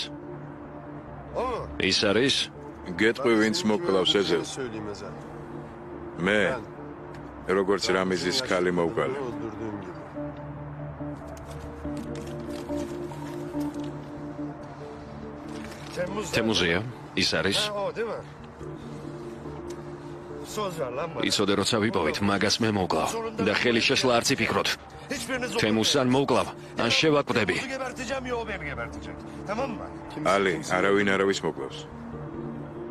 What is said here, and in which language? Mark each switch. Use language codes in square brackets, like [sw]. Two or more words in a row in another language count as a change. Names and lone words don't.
[tr] O mu? [ka] ის არის? გეტყვი ვინც მოკლავს ეზელს. [tr] Söyleyeyim Ezel. [ka] მე როგორც რამიზის ქალი მოვგალე. [tr] Öldürdüğüm gibi. [ka] თემუზია, ის არის? [tr] O değil mi? Söz ver lan bana. [ka] იცოდე როცა ვიპოვით, მაგას მე მოვკლავ და ხელი შეშლა არც იფიქროთ. [tr] Hiçbiriniz [ka] თემუს ან მოვკლავ, ან შევაკვდები. [tr] geberteceğim ya o beni gebertecek. Tamam mı? [ka] ალი, არავინ არავის მოკლავს.